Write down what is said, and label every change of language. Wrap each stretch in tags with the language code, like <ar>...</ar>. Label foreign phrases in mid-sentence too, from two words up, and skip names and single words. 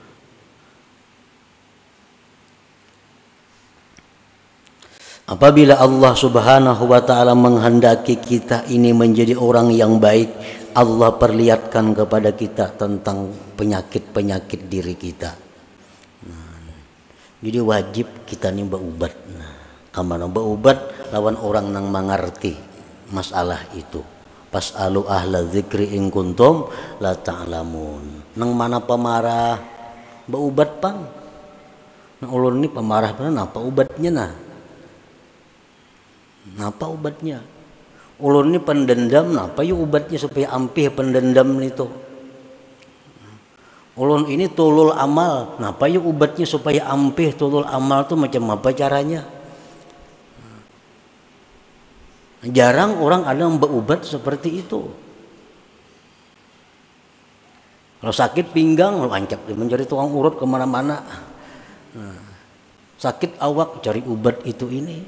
<id>Apabila Allah</id> <ar>Subhanahu wa taala</ar> <id>menghendaki kita ini menjadi orang yang baik, Allah perlihatkan kepada kita tentang penyakit diri kita. Jadi wajib kita nih berubat.</id> <bjn>Nah, kamana berubat lawan orang yang mengerti masalah itu.</bjn> <ar>Pas'alu ahla dzikri in kuntum la ta'lamun.</ar> <bjn>Nang mana pemarah berubat pang. Nah ulun ini pemarah pang apa ubatnya nah? Napa obatnya? Ulun ini pendendam, napa yuk obatnya supaya ampih pendendam itu? Ulun ini</bjn> <ar>tulul amal,</ar> <bjn>napa yuk obatnya supaya ampih tulul amal tuh macam apa caranya?</bjn> <id>Jarang orang ada yang berobat seperti itu. Kalau sakit pinggang, lancap dia mencari tukang urut kemana-mana. Sakit awak cari obat itu ini.</id>